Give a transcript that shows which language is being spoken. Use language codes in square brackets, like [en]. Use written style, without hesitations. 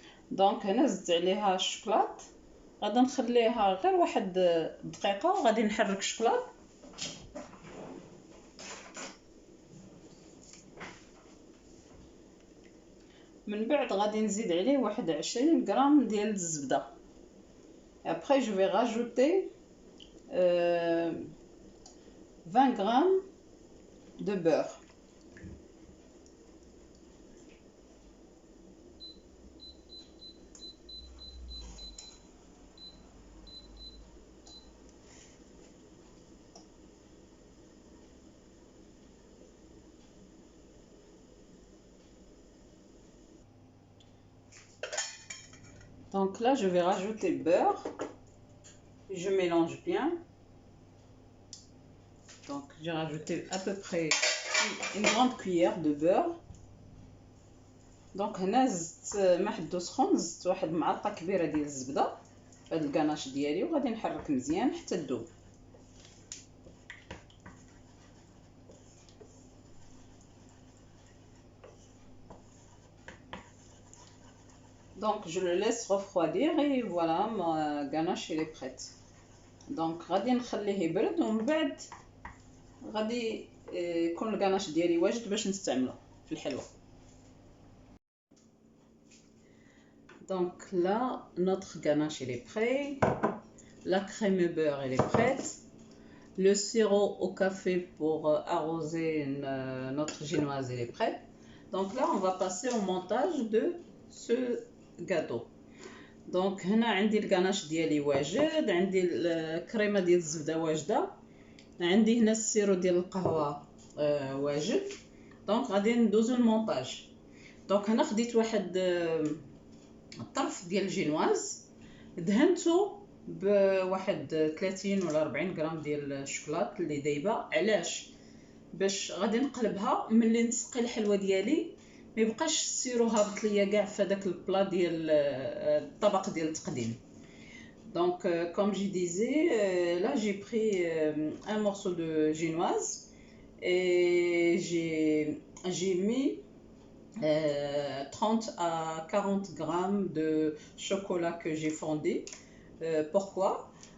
[ar] Donc هنا زدت عليها الشوكولاط، غادي نخليها غير واحد دقيقه وغادي نحرك الشوكولاط. من بعد غادي نزيد عليه واحد 20 غرام ديال الزبده. [fr] Après je vais rajouter 20 grammes de beurre. Donc là je vais rajouter le beurre. Je mélange bien. Donc j'ai rajouté à peu près une grande cuillère de beurre. [ar] دونك هنا زدت ما حدو سخون، زدت واحد معلقه كبيره ديال الزبده في هاد الكاناش ديالي، وغادي نحرك مزيان حتى تذوب. [fr] Donc je le laisse refroidir et voilà ma ganache elle est prête. [ar] دونك غادي نخليه يبرد ومن بعد غادي يكون الكاناش ديالي واجد باش نستعمله في الحلوه. [fr] Donc là notre ganache il est prêt, la crème beurre elle est prête, le sirop au café pour arroser notre génoise elle est prête. Donc là on va passer au montage de ce gâteau. [ar] دونك هنا عندي الكاناش ديالي واجد، عندي الكريمه ديال الزبده واجده، عندي هنا السيرو ديال القهوه واجد. دونك غادي ندوزو المونتاج. دونك هنا خديت واحد الطرف ديال الجينواز دهنتو بواحد 30 ولا 40 غرام ديال الشوكولات اللي دايبه. علاش؟ باش غادي نقلبها ملي نسقي الحلوه ديالي ما يبقاش السيرو هابط ليا كاع في داك البلا ديال الطبق ديال التقديم. [fr] Donc comme je disais, là j'ai pris un morceau de génoise et j'ai mis 30 à 40 grammes de chocolat que j'ai fondé. Pourquoi?